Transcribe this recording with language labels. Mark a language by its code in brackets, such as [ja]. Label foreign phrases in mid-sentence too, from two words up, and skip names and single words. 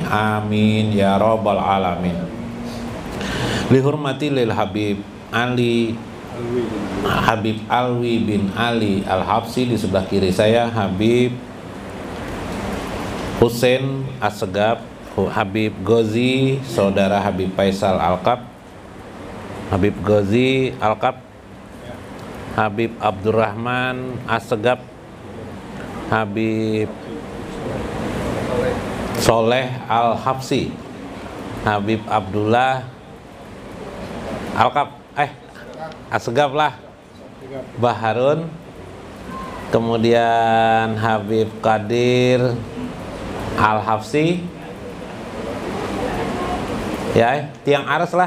[ar] آمين يا رب العالمين. [id] Lihurmati lil Habib Alwi bin Ali Al-Habsi, di sebelah kiri saya Habib Husain Assegaf, Habib Ghazi, saudara Habib Faisal Al-Kab, Habib Ghazi Al-Kab, Habib Abdurrahman Assegaf, Habib Soleh Al-Habsi, Habib Abdullah Al-Kab, Assegaf lah, Baharun, kemudian Habib Qadir Al-Hafsi, ya, tiang aras lah.